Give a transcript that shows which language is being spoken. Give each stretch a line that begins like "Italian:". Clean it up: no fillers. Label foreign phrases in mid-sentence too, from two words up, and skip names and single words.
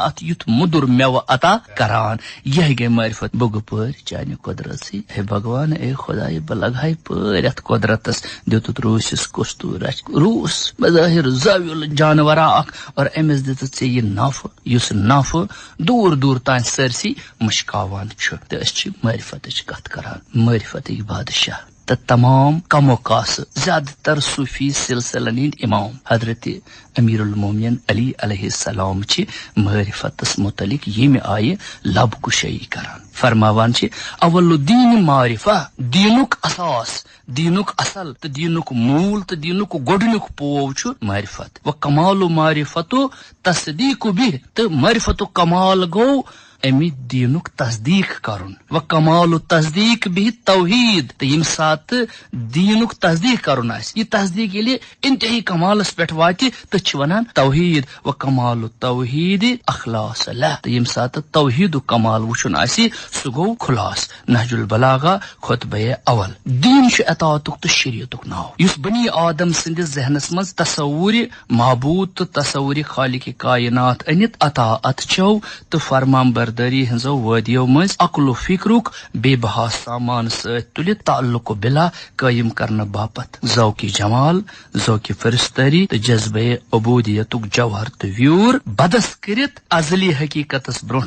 Kashmiri: اتھ یُتھ موٚدُر میوٕ عطا کران یہے گٔے معرفت بُگہٕ پٲرۍ چانہِ قۄدرژٕے
Hindi: ہے بھگوان
Kashmiri: اے خدایہِ بہٕ لگہٕ پٲرۍ اتھ قۄدرتس دِتُتھ روٗسِس کستوٗر رچھ روٗس بظٲہر زٲویُل جانورا اکھ اور أمِس دِتُتھ ژےٚ یہِ نفہٕ یُس نفہٕ دوٗر دوٗر تانۍ سٲرسٕے مشکاوان چھُ تہٕ أسۍ چھِ معرفتٕچ کتھ کران معرفتٕکۍ بادشاہ تہٕ تمام کمو کاسہٕ زیادٕ تر صوفی سلسلن ہٕنٛدۍ امام حضرت امیر المومنین علی
Arabic: علیہ السلام
Kashmiri: چھِ معرفتس متعلق ییٚمہِ آیہِ لب کُشٲیی کران فرماوان چھِ
Arabic: اول الدین معرفہ
Kashmiri: دیٖنُک اساس دیٖنُک اصل تہٕ دیٖنُک موٗل تہٕ دیٖنُک گۄڈنیُک پوو چھُ معرفت
Arabic: و کمال معرفتو تصدیق بِہ
Kashmiri: تہٕ معرفتُک کمال گوٚو امہِ دیٖنُک تصدیق کرُن
Arabic: و کمال تصدیق بِہ توحید
Kashmiri: تہٕ ییٚمہِ ساتہٕ دیٖنُک تصدیق کرُن آسہِ یہِ تصدیق ییٚلہِ انتہٲیی کمالس پٮ۪ٹھ واتہِ تہٕ چھِ ونان
Arabic: توحید و کمال توحید اخلاص لہ
Kashmiri: تہٕ ییٚمہِ ساتہٕ توحیدُک کمال وٕچھُن آسہِ سُہ گوٚو خلاص نہج البلاغہ خطبہ اول دیٖن چھُ اطاعتُک تہٕ شریعتُک ناو یُس بنی آدم سٕنٛدِس ذہنس منٛز تصوُرِ معبوٗد تہٕ تصوُرِ خالقِ کائنات أنِتھ اطاعت چھو تہٕ فرمان بردٲری ہنزو وادیو منٛز عقل و فکرُک بے بہا سامان سۭتۍ تُلِتھ تعلق بلا قٲیِم کرنہٕ باپتھ ذوقِ جمال ذوقِ فرستٲری تہٕ جذبے عبوٗدیتُک جوہر تہٕ ویوٗر بدس کٔرِتھ ازلی حقیقتس برونٛٹھ